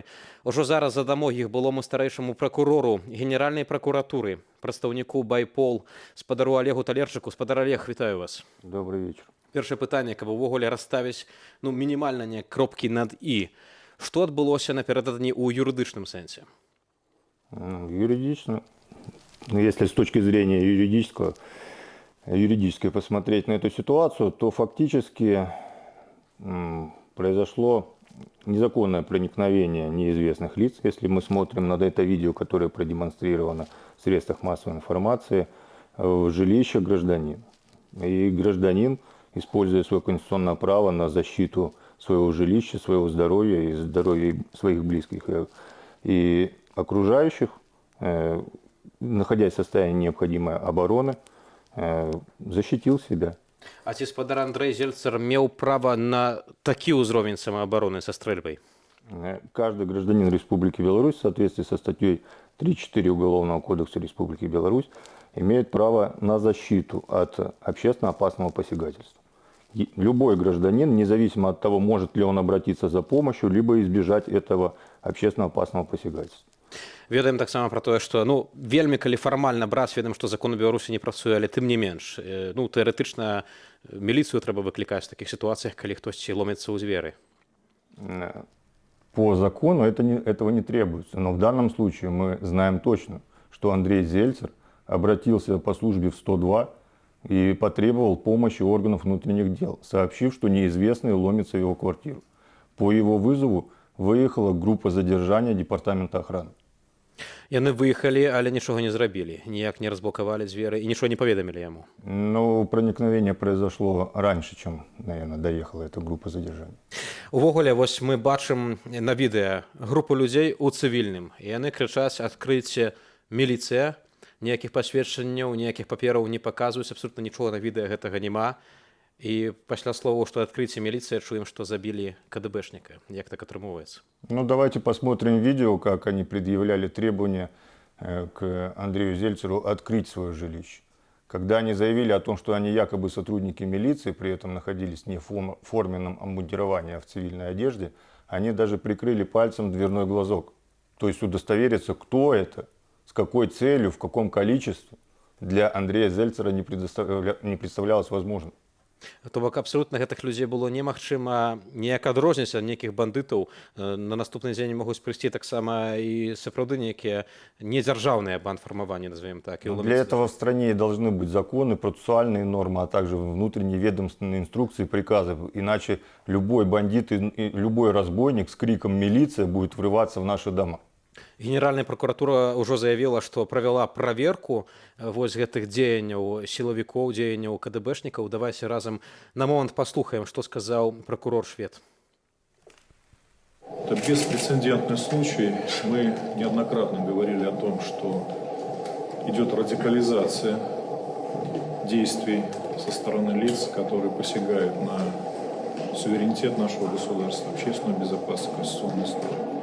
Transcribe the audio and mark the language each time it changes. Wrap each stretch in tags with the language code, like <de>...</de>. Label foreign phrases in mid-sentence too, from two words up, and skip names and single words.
<be>Ужо зараз задамо іх былому старэйшаму пракурору Генеральнай пракуратуры, прадстаўніку Байпол, спадару Олегу Талерчыку. Спадар Олег, вітаю вас.</be> <ru>Добрый вечер.</ru> <be>Першае пытанне, каб увогуле расставіць мінімальна не кропкі над «і». Што адбылося напярэдадні ў юрыдычным сэнсе?</be> <ru>Юридично, если с точки зрения юридически посмотреть на эту ситуацию, то фактически произошло незаконное проникновение неизвестных лиц. Если мы смотрим на это видео, которое продемонстрировано в средствах массовой информации, в жилище гражданина. И гражданин, используя свое конституционное право на защиту своего жилища, своего здоровья и здоровья своих близких и окружающих, находясь в состоянии необходимой обороны, защитил себя.</ru> <be>А ці спадар Андрэй Зельцар меў права на такі ўзровень самаабароны са стрэльбай?</be> <ru>Каждый гражданин Республики Беларусь в соответствии со статьей 3.4 Уголовного кодекса Республики Беларусь имеет право на защиту от общественно опасного посягательства. Любой гражданин, независимо от того, может ли он обратиться за помощью, либо избежать этого общественно опасного посягательства.</ru> <be>Ведаем таксама пра тое, што вельмі калі фармальна браць, ведаем, што закон у Беларусі не працуе, але тым не менш. Тэарэтычна міліцыю трэба выклікаць в такіх сітуацыях, калі хтосьці ломіцца ў дзверы.</be> <ru>По закону этого не требуется, но в данном случае мы знаем точно, что Андрей Зельцар обратился по службе в 102 и потребовал помощи органов внутренних дел, сообщив, что неизвестные ломятся в его квартиру. По его вызову выехала группа задержания Департамента охраны.</ru> <be>Яны выехалі, але нічога не зрабілі, ніяк не разблокавалі дзверы і нічого не паведамілі яму.</be> <ru>Но проникновение произошло раньше, чем, наверное, доехала эта группа задержания.</ru> <be>Увогуле, вось мы бачым на відэа групу людзей у цывільным. І яны крычаць: адкрыйце, міліцыя, ніякіх пасведчанняў, ніякіх папераў не паказваюць, абсолютна нічога на відэа гэтага няма. І пасля словаў, што адкрыйце, міліцыя, чуем, што забілі КДБшніка. Як так атрымоўваецца?</be> <ru>Ну, давайте посмотрим видео, как они предъявляли требования к Андрею Зельцеру открыть свое жилище. Когда они заявили о том, что они якобы сотрудники милиции, при этом находились не в форменном обмундировании, а в цивильной одежде, они даже прикрыли пальцем дверной глазок. То есть удостовериться, кто это, с какой целью, в каком количестве, для Андрея Зельцера не представлялось возможным.</ru> <be>То бок абсолютна гэтых людзей было немагчыма ніяк адрозніць ад нейкіх бандытаў. На наступны дзень могуць прыйсці таксама і сапраўды нейкія недзяржаўныя бандфармаванні,</be> <ru>назовем так. Для этого в стране должны быть законы, процессуальные нормы, а также внутренние ведомственные инструкции и приказы. Иначе любой бандит и любой разбойник с криком «милиция» будет врываться в наши дома.</ru> <be>Генеральная прокуратура ўжо заявіла, што правяла праверку вось гэтых дзеянняў сілавікоў, дзеянняў КДБшнікаў. Давайте разам на момант паслухаем, што сказаў прокурор Швед.</be> <ru>Это беспрецедентный случай. Мы неоднократно говорили о том, что идет радикализация действий со стороны лиц, которые посягают на суверенитет нашего государства, общественную безопасность, конституционный строй.</ru>